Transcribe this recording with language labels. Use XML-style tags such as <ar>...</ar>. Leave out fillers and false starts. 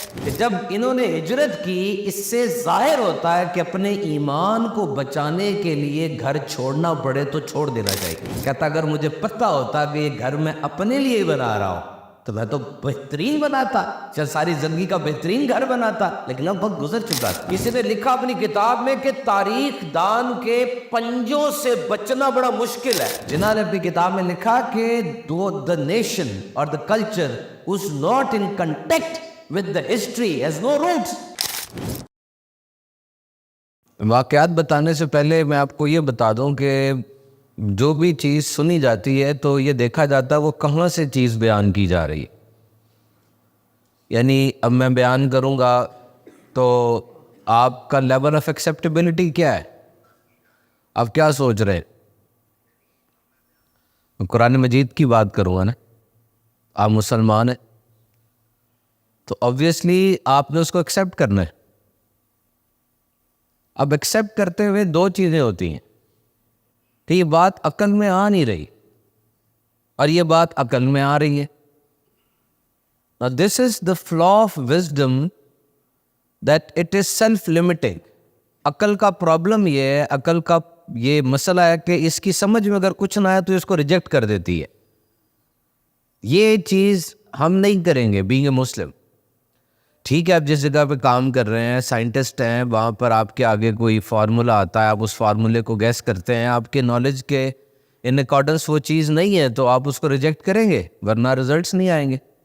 <ur>کہ جب انہوں نے ہجرت کی، اس سے ظاہر ہوتا ہے کہ اپنے ایمان کو بچانے کے لیے گھر چھوڑنا پڑے تو چھوڑ دینا چاہیے. کہتا اگر مجھے پتہ ہوتا کہ یہ گھر میں اپنے لیے بنا رہا ہوں تو میں تو بہترین بناتا، چل ساری زندگی کا بہترین گھر بناتا، لیکن اب وقت گزر چکا تھا. کسی نے لکھا اپنی کتاب میں کہ تاریخ دان کے پنجوں سے بچنا بڑا مشکل ہے. جنہوں نے اپنی کتاب میں لکھا کہ</ur> <en>the nation or the culture who's not in contact with the history has no roots.</en> <ur>واقعات بتانے سے پہلے میں آپ کو یہ بتا دوں کہ جو بھی چیز سنی جاتی ہے تو یہ دیکھا جاتا ہے وہ کہاں سے چیز بیان کی جا رہی ہے. یعنی اب میں بیان کروں گا تو آپ کا لیول آف ایکسیپٹیبلٹی کیا ہے، آپ کیا سوچ رہے ہیں. قرآن مجید کی بات کروں گا نا، آپ مسلمان ہیں تو آبویسلی آپ نے اس کو ایکسیپٹ کرنا ہے. اب ایکسیپٹ کرتے ہوئے دو چیزیں ہوتی ہیں کہ یہ بات عقل میں آ نہیں رہی اور یہ بات عقل میں آ رہی ہے.</ur> <en>Now this is the flaw of wisdom that it is self-limiting.</en> <ur>عقل کا پرابلم یہ ہے، عقل کا یہ مسئلہ ہے کہ اس کی سمجھ میں اگر کچھ نہ آئے تو اس کو ریجیکٹ کر دیتی ہے. یہ چیز ہم نہیں کریں گے</ur> <en>Being a Muslim.</en> <ur>ٹھیک ہے آپ جس جگہ پہ کام کر رہے ہیں، سائنٹسٹ ہیں، وہاں پر آپ کے آگے کوئی فارمولا آتا ہے، آپ اس فارمولے کو گیس کرتے ہیں، آپ کے نالج کے ان اکارڈنس وہ چیز نہیں ہے تو آپ اس کو ریجیکٹ کریں گے، ورنہ ریزلٹس نہیں آئیں گے.</ur>